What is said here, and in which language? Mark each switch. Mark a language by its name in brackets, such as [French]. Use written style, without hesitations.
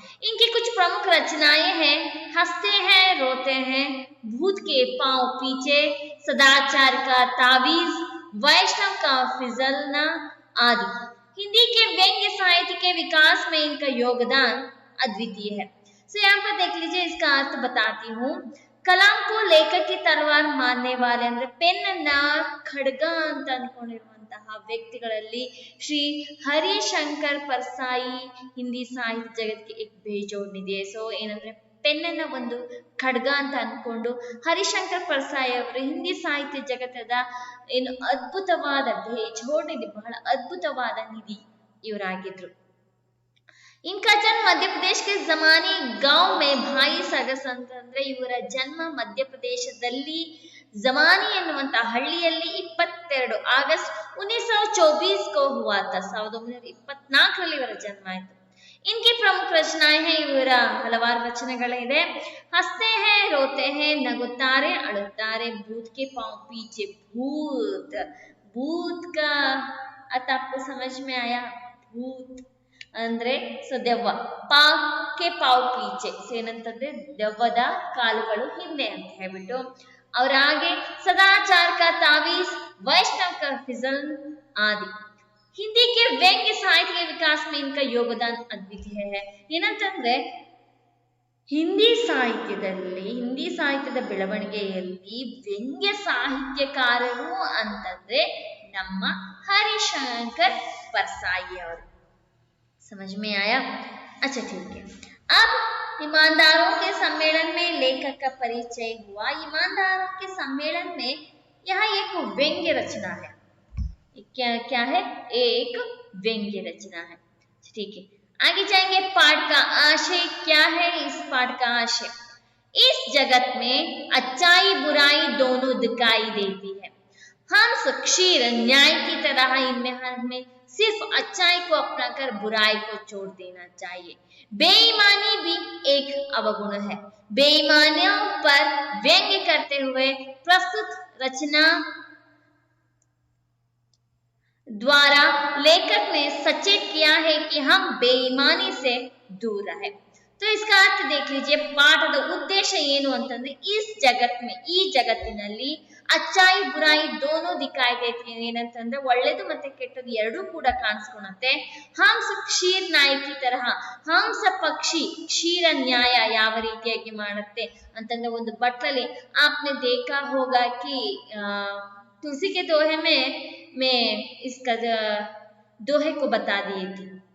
[Hindi] इनकी कुछ प्रमुख रचनाएं हैं हंसते हैं रोते हैं, भूत के पांव पीछे, सदाचार का तावीज, वैष्णव का फिजलना आदि। हिंदी के व्यंग्य साहित्य के विकास में इनका योगदान अद्वितीय है। तो यहाँ पर देख लीजिए, इसका अर्थ बताती हूँ। कलाम को लेखक की तलवार मानने वाले [Kannada] ಅಂದ್ರೆ ಪೆನ್ನ ಖಡ್ಗ ಅಂತ ಅನ್ಕೊಂಡಿರುವಂತಹ ವ್ಯಕ್ತಿಗಳಲ್ಲಿ ಶ್ರೀ ಹರಿಶಂಕರ್ ಪರ್ಸಾಯಿ ಹಿಂದಿ ಸಾಹಿತ್ಯ ಜಗತ್ತಿಗೆ एक ಬೇಜೋड़ ನಿಧಿ। ಸೊ ಏನಂದ್ರೆ ಪೆನ್ನನ್ನ ಒಂದು ಖಡ್ಗ ಅಂತ ಅನ್ಕೊಂಡು ಹರಿಶಂಕರ್ ಪರ್ಸಾಯಿ ಅವರು ಹಿಂದಿ ಸಾಹಿತ್ಯ ಜಗತ್ತದ ಏನು ಅದ್ಭುತವಾದ ಬೇಜೋड़ ನಿಧಿ, ಬಹಳ ಅದ್ಭುತವಾದ ನಿಧಿ ಇವರಾಗಿದ್ರು। [Hindi] इनका जन्म मध्य प्रदेश के जमानी गांव में 22 अगस्त [Kannada] ಅಂತಂದ್ರೆ ಇವರ ಜನ್ಮ ಮಧ್ಯಪ್ರದೇಶದಲ್ಲಿ ಜಮಾನಿ ಎನ್ನುವಂತ ಹಳ್ಳಿಯಲ್ಲಿ 22 ಆಗಸ್ಟ್ [Hindi] 1924 को हुआ था। [Kannada] 1924 ರಲ್ಲಿ ಇವರ ಜನ್ಮ ಆಯಿತು। [Hindi] इनकी प्रमुख रचनाएं हैं, [Kannada] ಇವರ ಹಲವಾರು ರಚನೆಗಳಿದೆ। [Hindi] हंसते हैं रोते हैं, नगुत्तारे अಳುತ್ತಾರೆ, भूत के पांव पीछे, भूत भूत का अर्थ आपको समझ में आया? [Kannada] भूत ಅಂದ್ರೆ ಸೊ ದೆವ್ವ, ಪಾಕ್ಕೆ ಪಾವ್ ಪೀಚೆ ಏನಂತಂದ್ರೆ ದೆವ್ವದ ಕಾಲುಗಳು ಹಿಂದೆ ಅಂತ ಹೇಳ್ಬಿಟ್ಟು [Hindi] और आगे सदाचार का तावीज, वैष्णव का फिजल आदि। हिंदी के व्यंग्य साहित्य के विकास में इनका योगदान अद्वितीय है। [Kannada] ಏನಂತಂದ್ರೆ ಹಿಂದಿ ಸಾಹಿತ್ಯದ ಬೆಳವಣಿಗೆಯಲ್ಲಿ ವ್ಯಂಗ್ಯ ಸಾಹಿತ್ಯಕಾರರು ಅಂತಂದ್ರೆ ನಮ್ಮ ಹರಿಶಂಕರ್ परसाई ಅವರು। [Hindi] समझ में आया? अच्छा ठीक है। अब ईमानदारों के सम्मेलन में लेखक का परिचय हुआ। ईमानदारों के सम्मेलन में यहाँ एक व्यंग्य रचना है। क्या है? एक व्यंग्य रचना है। ठीक है, आगे जाएंगे। पाठ का आशय क्या है? इस पाठ का आशय, इस जगत में अच्छाई बुराई दोनों दिखाई देती है। हंस क्षीर न्याय की तरह इनमें हमें सिर्फ अच्छाई को अपनाकर बुराई को छोड़ देना चाहिए। बेईमानी भी एक अवगुण है। बेईमानियों पर व्यंग्य करते हुए प्रस्तुत रचना द्वारा लेखक ने सचेत किया है कि हम बेईमानी से दूर रहे। तो इसका अर्थ देख लीजिए। [Kannada] ಪಾಠದ ಉದ್ದೇಶ ಏನು ಅಂತಂದ್ರೆ ಈ ಜಗತ್ತಿನಲ್ಲಿ [Hindi] ಅಚ್ಚಾಯಿ ಬುರಾಯಿ ದೋನೋ ದಿಕ್ಕಾಯಿ ದೇತಿ, [Kannada] ಏನಂತಂದ್ರೆ ಒಳ್ಳೆದು ಮತ್ತೆ ಕೆಟ್ಟದ್ದು ಎರಡೂ ಕೂಡ ಕಾಣಿಸ್ಕೊಳತ್ತೆ। ಹಂಸ ಕ್ಷೀರ್ ನಾಯಕಿ ತರಹ, ಹಂಸ ಪಕ್ಷಿ ಕ್ಷೀರ ನ್ಯಾಯ ಯಾವ ರೀತಿಯಾಗಿ ಮಾಡುತ್ತೆ ಅಂತಂದ್ರೆ ಒಂದು ಬಟ್ಲಲ್ಲಿ [Hindi] आपने देखा होगा कि तुलसी के दोहे में मैं इसका दोहे को बता दी थी।